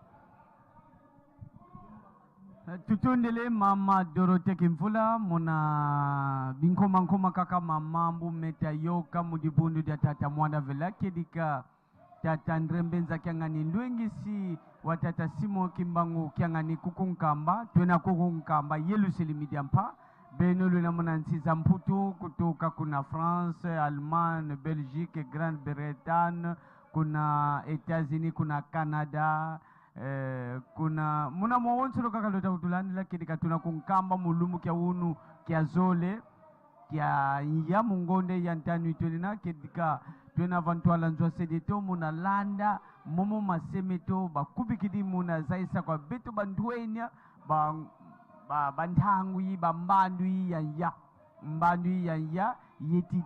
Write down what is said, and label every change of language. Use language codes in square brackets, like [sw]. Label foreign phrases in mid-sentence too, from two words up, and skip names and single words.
[kg] Tutundele mama Dorothée Kimvula mona binkoma kaka mamambu meta yoka mudibundu dia tata mwana vela kedika tata Ndrembenza Kiangani ndwengisi watata Simon Kimbangu Kiangani kukunkamba twena kukunkamba Yelusalemi diampa beno luna mona nsiza mputu kutoka kuna France, Allemagne, Belgique, Grande-Bretagne, kuna États-Unis, kuna Canada kuna muna mwonsolo kakalota utulani lakini katuna kunkamba mulumu kia unu kia zole kia ya mungonde ya ntanu itulina kedika tuena vantuala nzwa sedeto muna landa momo masemeto bakubikidi muna zaisa kwa beto banduenya bantangui bambandui ya mbandui ya yeti